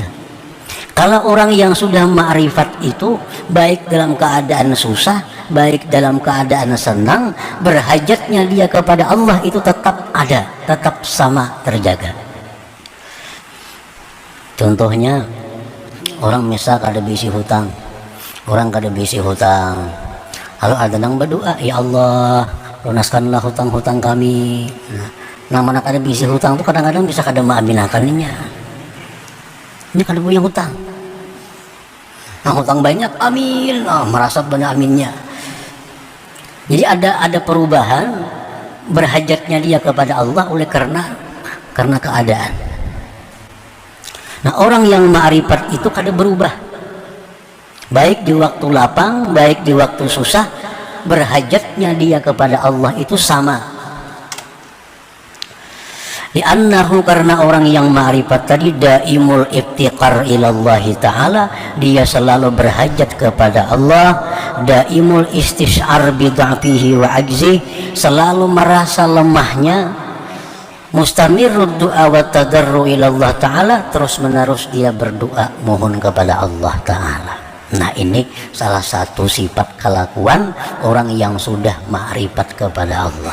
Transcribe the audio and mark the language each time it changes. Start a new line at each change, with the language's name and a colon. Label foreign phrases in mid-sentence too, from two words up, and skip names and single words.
Indonesian: Kalau orang yang sudah ma'rifat itu, baik dalam keadaan susah, baik dalam keadaan senang, berhajatnya dia kepada Allah itu tetap ada, tetap sama terjaga.
Banjar: Contohnya, orang misal kada bisi hutang, lalu ada yang berdoa,
Arabic: يا الله,
Banjar: lunaskanlah hutang-hutang kami. Nah, mana kada bisi hutang itu kadang-kadang bisa kada maaminakannya. Ini kada punya hutang. Nah, hutang banyak,
Indonesian: amin. Nah, merasa benar aminnya. Jadi ada perubahan berhajatnya dia kepada Allah oleh karena keadaan.
Banjar: Nah, orang yang ma'rifat itu kada berubah.
Indonesian: Baik di waktu lapang, baik di waktu susah, berhajatnya dia kepada Allah itu sama. Li'annahu, karena orang yang ma'rifat tadi
Arabic: دائم الافتقار إلى الله تعالى,
Indonesian: dia selalu berhajat kepada Allah,
Arabic: دائم الاستشعار بضعفه وعجزه,
Indonesian: selalu merasa lemahnya,
Arabic: مستمر الدعاء والتضرع إلى الله تعالى,
Indonesian: terus menerus dia berdoa mohon kepada Allah ta'ala. Nah, ini salah satu sifat kelakuan orang yang sudah ma'rifat kepada Allah.